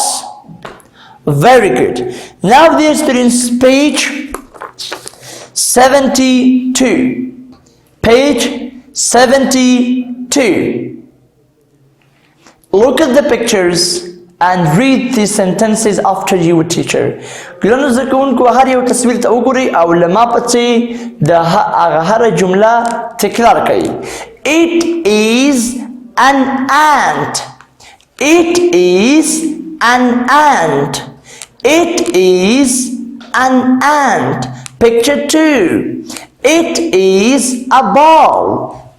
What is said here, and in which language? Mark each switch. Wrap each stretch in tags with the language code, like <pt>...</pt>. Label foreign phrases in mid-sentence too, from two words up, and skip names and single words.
<en>Very good. Now dear students, page 72. Page 72. Look at the pictures and read the sentences after your teacher.</en> <ps>ګرانو زده کوونکو هر یو تصویر ته وګورئ او له ما پسې د هغه هره جمله تکرار کړئ.</ps> <en>It is an ant. It is an ant. It is an ant. Picture 2. It is a ball.</en>